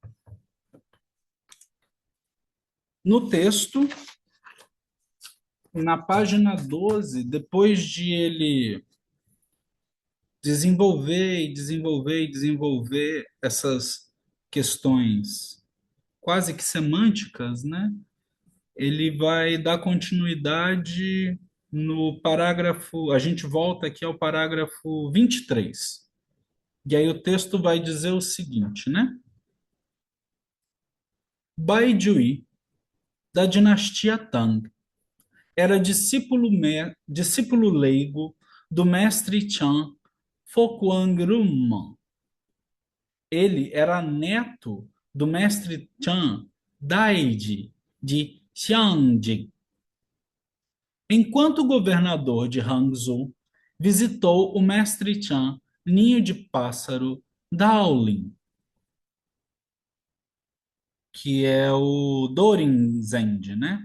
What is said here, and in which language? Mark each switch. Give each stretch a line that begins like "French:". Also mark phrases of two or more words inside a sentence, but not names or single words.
Portuguese: No texto, na página 12, depois de ele desenvolver e desenvolver e desenvolver essas questões quase que semânticas, né? Ele vai dar continuidade no parágrafo, a gente volta aqui ao parágrafo 23. E aí o texto vai dizer o seguinte, né? Bai Jui, da dinastia Tang, era discípulo leigo do mestre Chan Fokuang-Rum. Ele era neto do mestre Chan Daiji de Xiangjing. Enquanto governador de Hangzhou, visitou o mestre Chan Ninho de Pássaro Daolin, que é o Dorinzend, né?